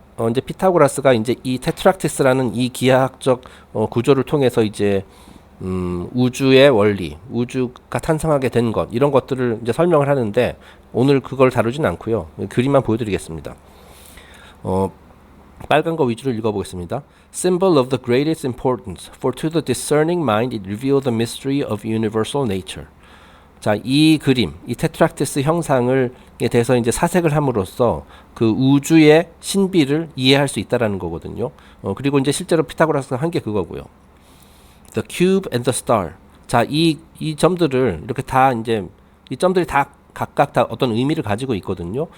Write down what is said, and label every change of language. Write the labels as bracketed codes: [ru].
[ko] 이제 피타고라스가 이제 이 테트락티스라는 이 기하학적 구조를 통해서 이제 우주의 원리, 우주가 탄생하게 된 것, 이런 것들을 이제 설명을 하는데 오늘 그걸 다루진 않고요. 그림만 보여드리겠습니다. 빨간 거 위주로 읽어보겠습니다. [en] Symbol of the greatest importance, for to the discerning mind it reveals the mystery of universal nature. [ko] 자, 이 그림, 이 테트락티스 형상을 대해서 이제 사색을 함으로써 그 우주의 신비를 이해할 수 있다라는 거거든요. 그리고 이제 실제로 피타고라스가 한 게 그거고요. [en] The cube and the star. [ko] 자, 이 점들을 이렇게 다 이제 이 점들이 다 각각 다 어떤 의미를 가지고 있거든요.